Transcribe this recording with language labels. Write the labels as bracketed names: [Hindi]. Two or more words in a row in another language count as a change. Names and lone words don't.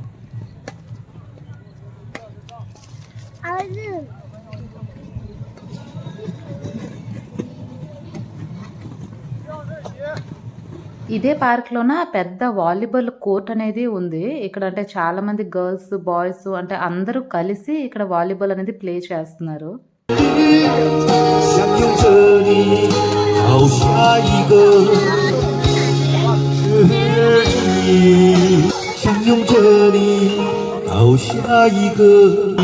[Telugu] ఇదే పార్క్లోన పెద్ద [English] volleyball court [Telugu] అనేది ఉంది. ఇక్కడ అంటే చాలా మంది [English] girls boys [Telugu] అంటే అందరూ కలిసి ఇక్కడ వాలీబాల్ అనేది ప్లే చేస్తున్నారు. [Chinese] 相拥着你，好下一个日子，相拥着你，好下一个你。